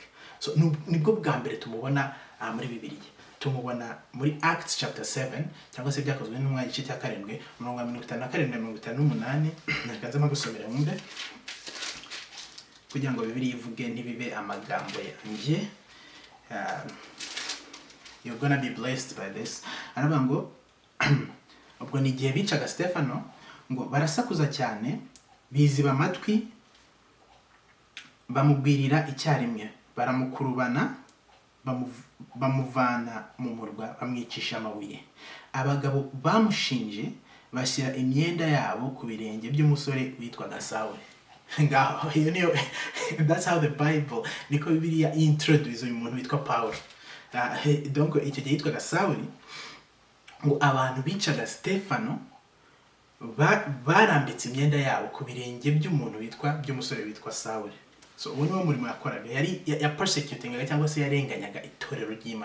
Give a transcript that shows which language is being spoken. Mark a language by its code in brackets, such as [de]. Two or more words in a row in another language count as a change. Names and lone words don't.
[rw] So nibwo bwa mbere tumubona muri Bibiliya. Tumubona muri [en] Acts chapter 7 [rw] cyangwa se byakozwe n'intumwa igice cya 7 umurongo wa 57-58. Nakanze magusomera mwumve kugira ngo Bibiliya ivuge ntibibe amagambo yanjye. [en] You're gonna be blessed by this. [rw] Aravuga ngo ubwo ni igihe bicaga Stefano, ngo barasakuza cyane, biziba amatwi, bamubwirira icyarimwe, baramukurubana, bamuvana mu murwa, bamwicisha amabuye. Abagabo bamushinje bashyira imyenda yabo ku birenge by'umusore witwaga Sawuli. [en] Ngaho that's how the Bible, [rw] niko Bibiliya introduce uyu muntu witwa Pawulo. Donc icyo gihe yitwaga Sawuli, ngo abantu bicaga Stefano barambitse imyenda yabo ku birenge by'umusore witwa Sawuli. So uwo niwo murimo yakoraga, yari ya persecutingaga cyangwa se yarenganyaga itorero ry'Imana.